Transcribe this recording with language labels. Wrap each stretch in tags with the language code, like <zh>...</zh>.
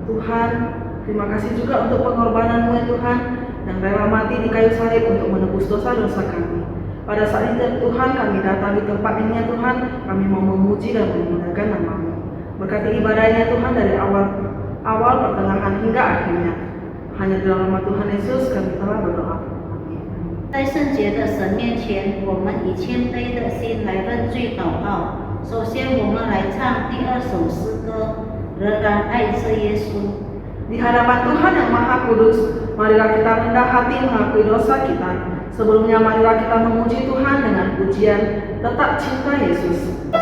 <id>Tuhan, terima kasih juga untuk pengorbanan-Mu ya Tuhan, yang rela mati di kayu salib untuk menebus dosa-dosa kami. Pada saat itu Tuhan, kami datang di tempat ini ya Tuhan, kami mau memuji dan memuliakan nama-Mu. Berkati ibadah ini ya Tuhan dari awal, pertengahan hingga akhirnya. Hanya di dalam nama Tuhan Yesus kami telah berdoa.</id> <zh>在圣洁的神面前，我们以谦卑的心来认罪祷告。首先，我们来唱第2首诗歌《仍然爱着耶稣》。</zh> <id>Di hadapan Tuhan yang Maha Kudus, marilah kita rendah hati mengakui dosa kita. Sebelumnya marilah kita memuji Tuhan dengan pujian Tetap Cinta Yesus.</id>